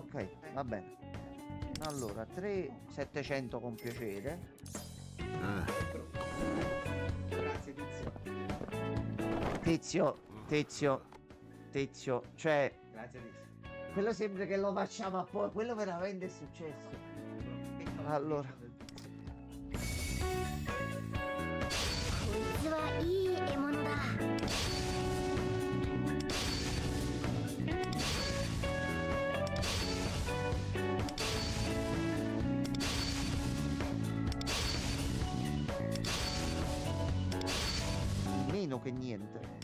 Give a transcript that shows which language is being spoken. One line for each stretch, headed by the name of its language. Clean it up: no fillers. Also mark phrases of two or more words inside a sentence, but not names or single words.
Italian: Ah, ok, va bene. Allora, 3.700 con piacere. Grazie, Tizio. Tizio, cioè, Grazie, Tizio. quello sembra che lo facciamo a poi, quello veramente è successo. Allora,
Japanese: こいつはいい獲物だ。
Italian: meno che niente.